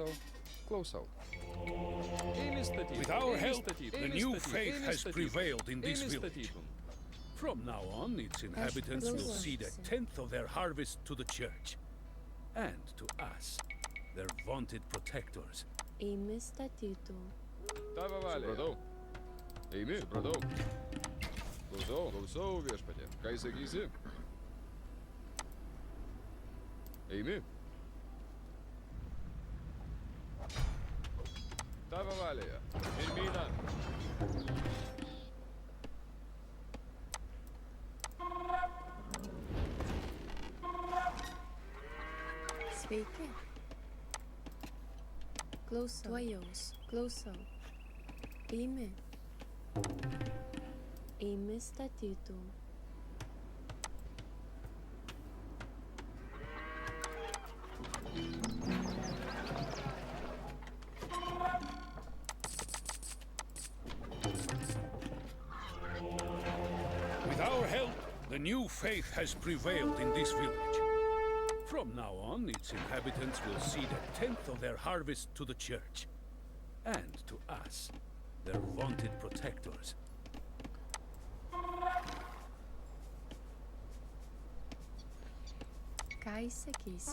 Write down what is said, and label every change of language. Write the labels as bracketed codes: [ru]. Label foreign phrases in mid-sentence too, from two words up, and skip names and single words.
[lt] Klauso. [en] With our help, the new faith has prevailed in this village. From now on, its inhabitants will cede a tenth of their harvest to the church. And to us, their vaunted protectors. [lt] Tava valia. Supratau. Eimi. Supratau. Klausau viešpatie. Ką įsakysi? Eimi. Tava valia. Pirmyna. Sveiki. Klausau. Eimi statytum. [en] With our help, the new faith has prevailed in this village. From now on, its inhabitants will cede a tenth of their harvest to the church. And to us, their vaunted protectors. [lt] Ką įsakysi?